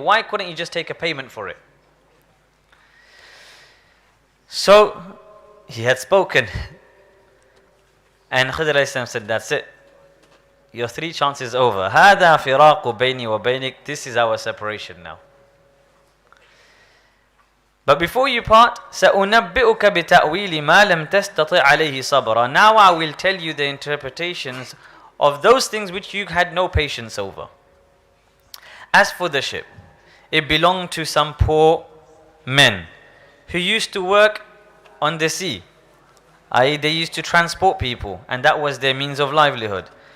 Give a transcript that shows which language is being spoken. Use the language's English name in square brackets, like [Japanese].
[English] Why couldn't you just take a payment for it? So he had spoken. And Khidr alayhi salam said, that's it. Your 3 chances over. [Arabic] هَذَا فِرَاقُ بَيْنِي وَبَيْنِكَ. [English] This is our separation now. But before you part, [Arabic] سَأُنَبِّئُكَ بِتَأْوِيلِ مَا لَمْ تَسْتَطِعْ عَلَيْهِ صَبْرًا. [English] Now I will tell you the interpretations of those things which you had no patience over. As for the ship, it belonged to some poor men who used to work on the sea. i.e., they used to transport people, and that was their means of livelihood.